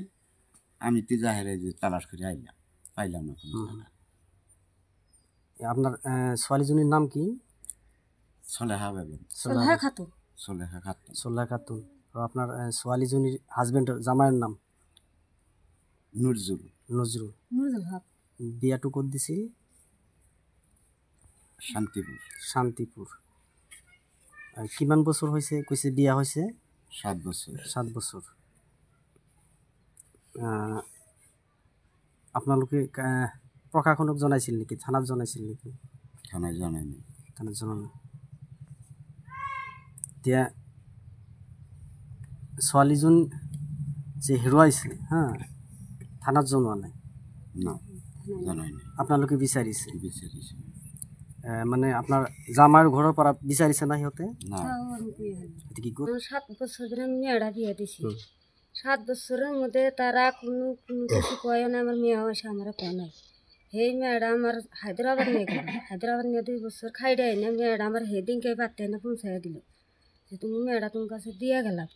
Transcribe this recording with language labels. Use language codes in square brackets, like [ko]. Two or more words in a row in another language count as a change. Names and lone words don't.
[bn] আমি তো জাহেরে যে তালাশ করে আইলাম, পাইলাম না কোনো জায়গা। আপনার ছোৱালীজনীর নাম কি? সলেহা বেগম। সোলেহা খাতুন। আর আপনার ছোৱালীজনীর হাজবেন্ডের জামাইয়ের নাম? [as] নজরুল হক। বিয়াটো ক'ত দিছিল? [bn] শান্তিপুর। কিমান বছর হয়েছে কইছে বিয়া হয়েছে? 7 বছর। [as] আপোনালোকে প্ৰশাসনক জনাইছিল নেকি, থানাত জনাইছিল নেকি? [bn] থানায় জানাইনি। [as] এতিয়া ছোৱালীজন যে হেৰুৱাইছে থানাত জনোৱা নাই? [bn] না, জানাইনি। [as] আপোনালোকে বিচাৰিছে? মানে আপনার জামাইৰ ঘৰৰ পৰা বিচাৰিছে না সিহঁতে? [bn] না। কি 7 বছর ধরে মেয়েরা বিয়ে দিছি। 7 বছরের মধ্যে তারা কোনো কিছু কয় না। আমার মেয়ে এসে আমার কয় নাই। সেই মেয়েরা আমার হায়দ্রাবাদ নিয়ে গেল, হায়দ্রাবাদ নিয়ে 2 বছর খাই দেয় না। মেয়েরা আমার সেদিনকে বাড়তে না পৌঁছাই দিল যে তুমি মেয়েরা তোমার কাছে দিয়ে গেলাম।